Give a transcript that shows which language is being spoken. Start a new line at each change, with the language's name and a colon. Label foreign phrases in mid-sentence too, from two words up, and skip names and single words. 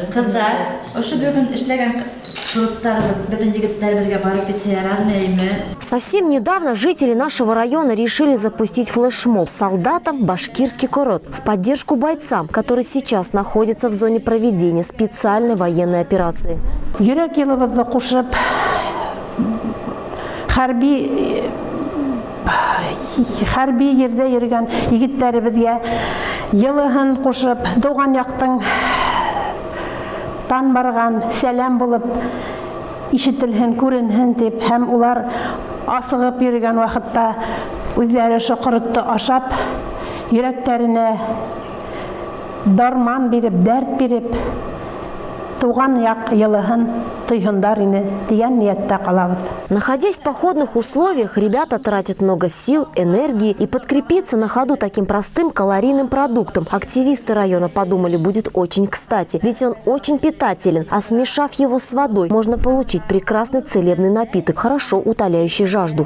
Russian: Совсем недавно жители нашего района решили запустить флешмоб солдатам башкирский корот в поддержку бойцам, которые сейчас находятся в зоне проведения специальной военной операции.
Bashkir: Харби ерде йөргән егетләребезгә елыһын кушып, туган яктың тан барган сәлам булып ишетелһен, күренһен дип, һәм улар асыгып йөргән вакытта үзләре шокыртты ашап, йөрәкләренә дарман биреп, дәрт биреп, туган як елыһын
Russian: Находясь в походных условиях, ребята тратят много сил, энергии, и подкрепиться на ходу таким простым калорийным продуктом активисты района подумали, будет очень кстати. Ведь он очень питателен, а смешав его с водой, можно получить прекрасный целебный напиток, хорошо утоляющий жажду.